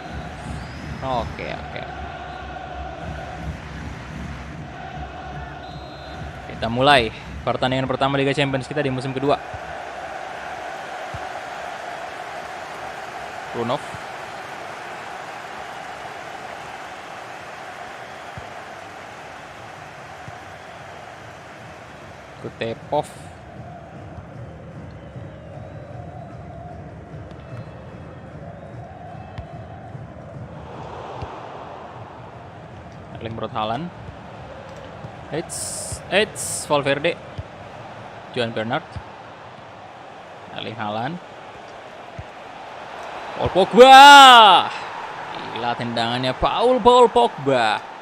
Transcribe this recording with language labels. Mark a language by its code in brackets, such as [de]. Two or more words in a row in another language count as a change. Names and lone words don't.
[id] Oke. Kita mulai pertandingan pertama Liga Champions kita di musim kedua. Runov. Kutepov. Erling Braut Haaland. It's Valverde. Juan Bernat. Erling Haaland. Paul Pogba. Gila tendangannya Paul Pogba.